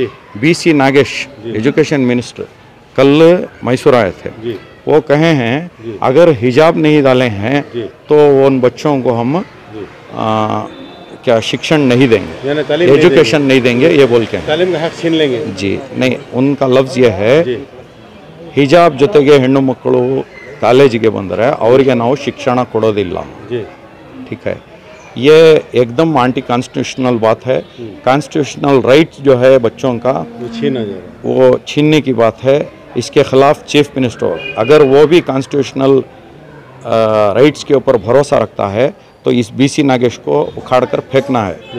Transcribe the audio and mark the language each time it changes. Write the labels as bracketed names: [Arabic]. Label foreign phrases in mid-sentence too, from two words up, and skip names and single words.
[Hindi] बीसी नागेश [English] education minister [Hindi] कल मैसूर आए थे, जी वो कहे हैं अगर हिजाब नहीं डाले हैं जी तो उन बच्चों को हम जी क्या शिक्षण नहीं देंगे, यानी तालीम एजुकेशन नहीं देंगे, ये बोल के हैं। तालीम का हक छीन लेंगे। जी नहीं, उनका लफ्ज़ ये है, जी [Kannada] ಹಿಜಾಬ್ ಜೊತೆಗೆ ಹೆಣ್ಣು ಮಕ್ಕಳು ಕಾಲೇಜಿಗೆ ಬಂದರೆ ಅವರಿಗೆ ನಾವು ಶಿಕ್ಷಣ ಕೊಡೋದಿಲ್ಲ। [Hindi] जी ठीक है, ये एकदम [English] anti constitutional [Hindi] बात है। [English] constitutional rights [Hindi] जो है बच्चों का वो छीना जा रहा है। वो छीनने की बात है। इसके खिलाफ [English] chief minister [Hindi] अगर वो भी [English] constitutional rights [Hindi] के ऊपर भरोसा रखता है तो इस बीसी नागेश को उखाड़कर फेंकना है।